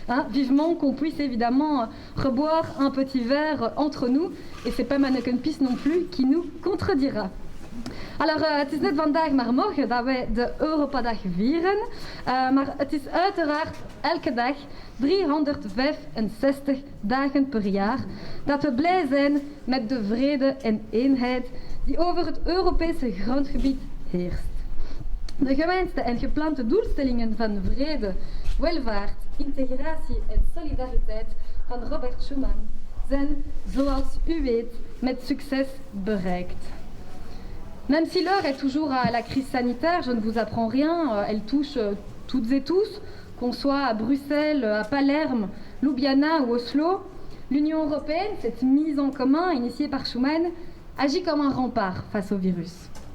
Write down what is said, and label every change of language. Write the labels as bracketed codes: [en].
[fr] Vivement qu'on puisse évidemment reboire un petit verre entre nous, et c'est pas Manneken Pis non plus qui nous contredira. Alors, [nl] het is net vandaag maar morgen dat wij de Europadag vieren, maar het is uiteraard elke dag 365 dagen per jaar dat we blij zijn met de vrede en eenheid die over het Europese grondgebied heerst. De gewenste en geplande doelstellingen van vrede, welvaart, integratie en solidariteit van Robert Schuman zijn, zoals u weet, met succes bereikt. [fr] Même si l'heure est toujours à la crise sanitaire, je ne vous apprends rien, elle touche toutes et tous, qu'on soit à Bruxelles, à Palerme, Ljubljana ou Oslo. L'Union européenne, cette mise en commun initiée par Schuman, agit comme un rempart face au virus.